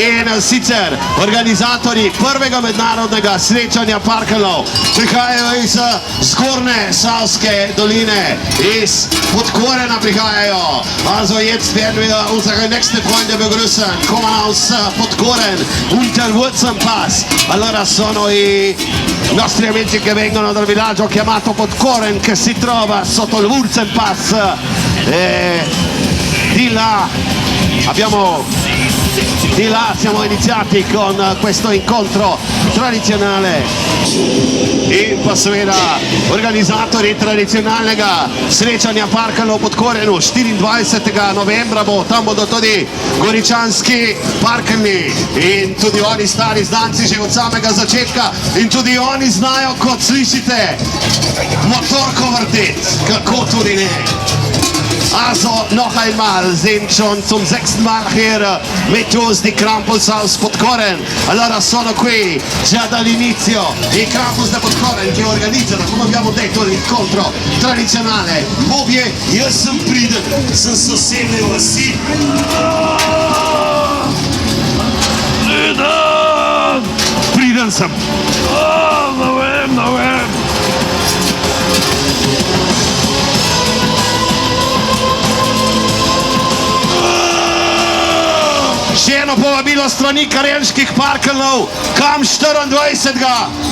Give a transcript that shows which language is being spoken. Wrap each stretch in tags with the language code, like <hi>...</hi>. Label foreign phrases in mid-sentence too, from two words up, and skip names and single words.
<sl>sicer organizatorji prvega mednarodnega srečanja parkeljov. Prihajajo iz zgornje Savske doline, iz Podkorena prihajajo.</sl> <de>Also jetzt werden wir unsere nächsten Freunde begrüßen. Kommen aus Podkoren, Unterwurzenpass.</de> <it>Allora sono i nostri amici che vengono dal villaggio chiamato Podkoren, che si trova sotto il Wurzenpass. Di là siamo iniziati con questo incontro tradicionale</it> <sl>in pa seveda organizatorji tradicionalnega srečanja parkeljov v Podkorenu 24. novembra tam bodo tudi goričanski parkeljni in tudi oni stari znanci že od samega začetka in tudi oni znajo, kot slišite, motorko vrteti, kako tudi ne.</sl> <de>Also noch einmal sind schon zum 6. Mal hier mit uns die Krampus aus Podkoren.</de> <it>Allora sono qui già dall'inizio i Krampus da Podkoren che organizzano, come abbiamo detto, l'incontro tradizionale.</it> <sl>Bobje, Jaz sem priden, sem sosedne vasi. Priden sem. Ne vem. Še eno povabilo strani karenških parkeljov, kam 24.</sl>